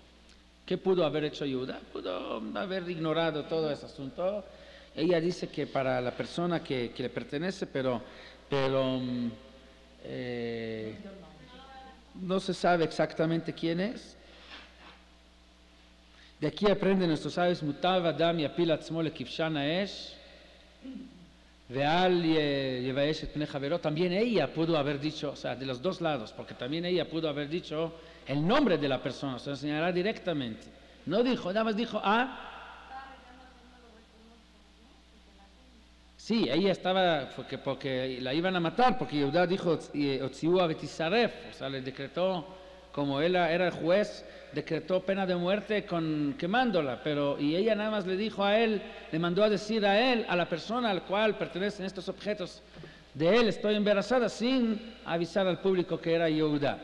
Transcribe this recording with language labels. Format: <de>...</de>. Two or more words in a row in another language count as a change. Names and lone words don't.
<es>¿Qué pudo haber hecho Yehudá? Pudo haber ignorado todo ese asunto. Ella dice que para la persona que le pertenece, pero no se sabe exactamente quién es. De aquí aprenden nuestros sabios,</es> <he>מוטב אדם יפיל עצמו לכבשן האש, ואל יבייש את פני חברו.</he> <es>También ella pudo haber dicho, o sea, de los dos lados, porque también ella pudo haber dicho el nombre de la persona, se lo señalará directamente. No dijo, nada más dijo, sí, ella estaba, porque la iban a matar, porque Yehudá dijo,</es> <he>הוציאוה ותשרף,</he> <es>o sea, le decretó, como él era el juez, decretó pena de muerte quemándola, y ella nada más le dijo a él, le mandó a decir a él, a la persona al cual pertenecen estos objetos, de él estoy embarazada, sin avisar al público que era Yehudá.</es>